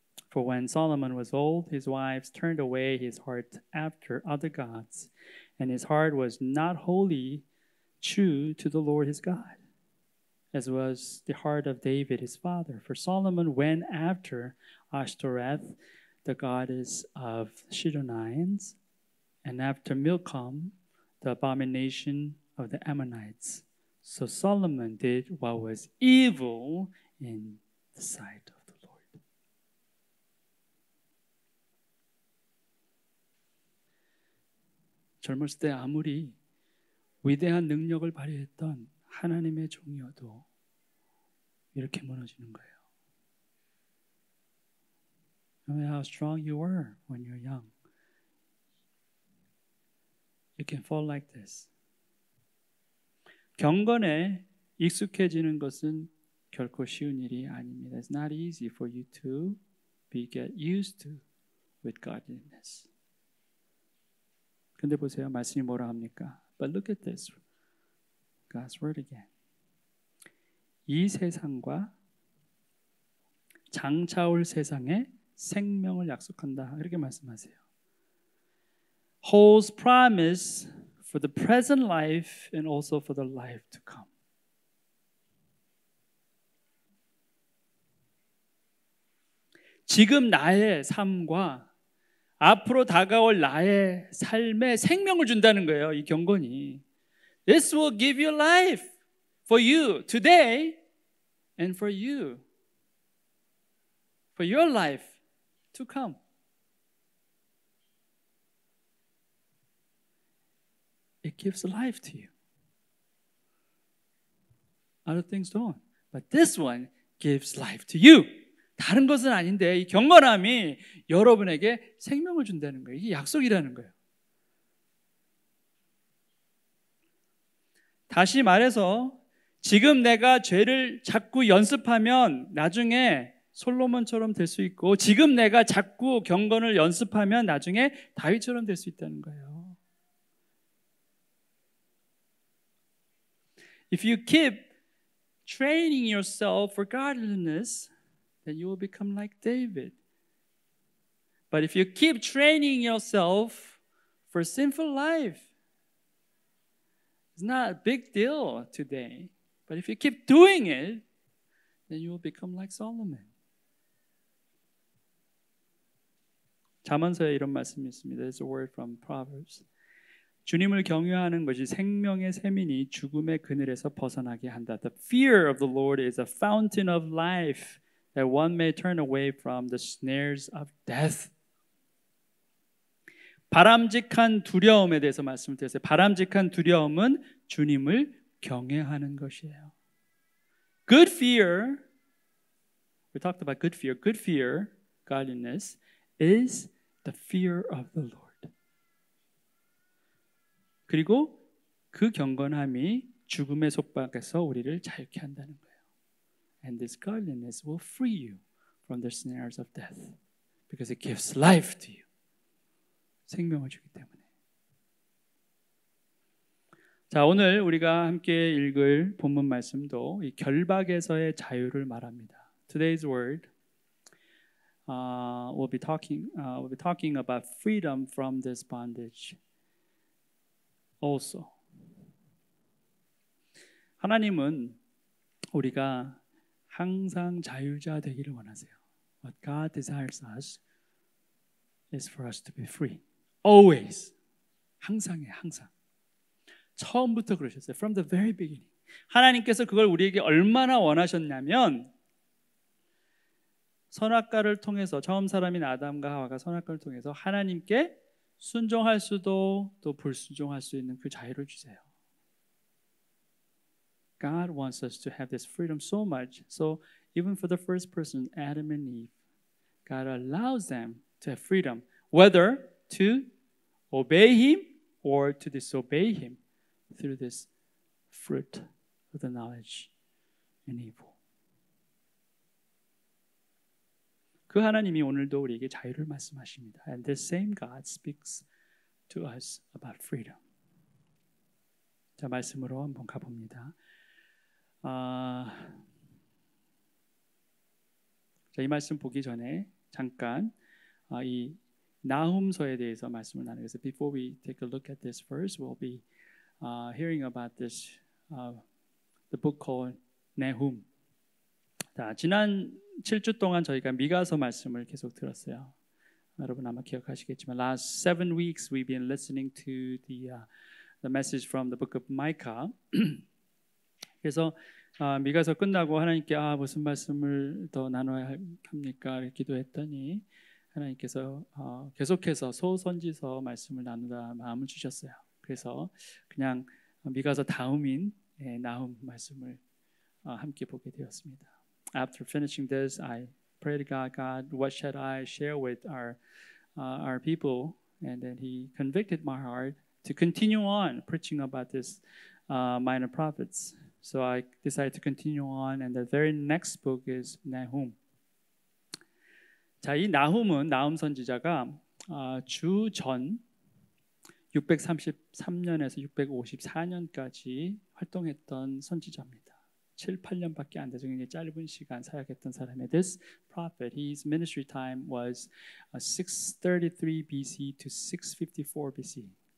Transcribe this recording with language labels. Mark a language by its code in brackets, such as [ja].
[en] For when Solomon was old, his wives turned away his heart after other gods, and his heart was not wholly true to the Lord his God, as was the heart of David his father. For Solomon went after Ashtoreth, the goddess of Shidonians, and after Milcom, the abomination of the Ammonites. So Solomon did what was evil in the sight of the Lord. [ko] 젊었을 때 아무리 위대한 능력을 발휘했던 하나님의 종이어도 이렇게 무너지는 거예요. [en] No matter how strong you were when you're young, you can fall like this. [ko] 경건에 익숙해지는 것은 결코 쉬운 일이 아닙니다. [en] It's not easy for you to get used to with godliness. [ko] 근데 보세요. 말씀이 뭐라 합니까? [en] But look at this. God's word again. [ko] 이 세상과 장차올 세상에 생명을 약속한다. 이렇게 말씀하세요. [en] Holds promise for the present life and also for the life to come. [ko] 지금 나의 삶과 앞으로 다가올 나의 삶에 생명을 준다는 거예요. 이 경건이. [en] This will give you life for you today and for you. For your life to come. It gives life to you. Other things don't. But this one gives life to you. [ko] 다른 것은 아닌데 이 경건함이 여러분에게 생명을 준다는 거예요. 이게 약속이라는 거예요. 다시 말해서 지금 내가 죄를 자꾸 연습하면 나중에 솔로몬처럼 될 수 있고 지금 내가 자꾸 경건을 연습하면 나중에 다윗처럼 될 수 있다는 거예요. [en] If you keep training yourself for godliness, then you will become like David. But if you keep training yourself for sinful life, it's not a big deal today. But if you keep doing it, then you will become like Solomon. [ko] 잠언서에 이런 말씀이 있습니다. [en] There's a word from Proverbs. [ko] 주님을 경외하는 것이 생명의 샘이니 죽음의 그늘에서 벗어나게 한다. [en] The fear of the Lord is a fountain of life that one may turn away from the snares of death. [ko] 바람직한 두려움에 대해서 말씀드렸어요. 바람직한 두려움은 주님을 경외하는 것이에요. [en] Good fear, we talked about good fear. Good fear, godliness, is the fear of the Lord. [ko] 그리고 그 경건함이 죽음의 속박에서 우리를 자유케 한다는 거예요. [en] And this godliness will free you from the snares of death because it gives life to you. [ko] 생명을 주기 때문에. 자, 오늘 우리가 함께 읽을 본문 말씀도 이 결박에서의 자유를 말합니다. [en] Today's word we'll be talking about freedom from this bondage. [ko] Also, 하나님은 우리가 항상 자유자 되기를 원하세요. [en] What God desires us is for us to be free. [ko] Always. 항상이에요, 항상. 처음부터 그러셨어요. [en] From the very beginning. [ko] 하나님께서 그걸 우리에게 얼마나 원하셨냐면 선악과를 통해서 처음 사람인 아담과 하와가 선악과를 통해서 하나님께 순종할 수도 또 불순종할 수 있는 그 자유를 주세요. [en] God wants us to have this freedom so much. So even for the first person, Adam and Eve, God allows them to have freedom, whether to obey Him or to disobey Him through this fruit of the knowledge and evil. [ko] 그 하나님이 오늘도 우리에게 자유를 말씀하십니다. [en] And this same God speaks to us about freedom. [ko] 자, 말씀으로 한번 가봅니다. 자, 이 말씀 보기 전에 잠깐 이 나훔서에 대해서 말씀을 나누겠습니다. [en] Before we take a look at this verse, we'll be hearing about this the book called Nahum. [ko] 자, 지난 7주 동안 저희가 미가서 말씀을 계속 들었어요. 여러분 아마 기억하시겠지만 [en] last 7 weeks we've been listening to the message from the book of Micah. [ko] 그래서 미가서 끝나고 하나님께 무슨 말씀을 더 나눠야 합니까? 이렇게 기도했더니 하나님께서 계속해서 소선지서 말씀을 나누다 마음을 주셨어요. 그래서 그냥 미가서 다음인 나훔 말씀을 함께 보게 되었습니다. [en] After finishing this, I prayed to God, what should I share with our people? And then He convicted my heart to continue on preaching about this minor prophets. So I decided to continue on, and the very next book is Nahum. [ko] 자, 이 나훔은 나훔 선지자가 주전 633년에서 654년까지 활동했던 선지자입니다. 7, 8년밖에 안 되죠. 굉장히 짧은 시간 사역했던 사람의 [en] This prophet, his ministry time was 633 BC to 654 BC.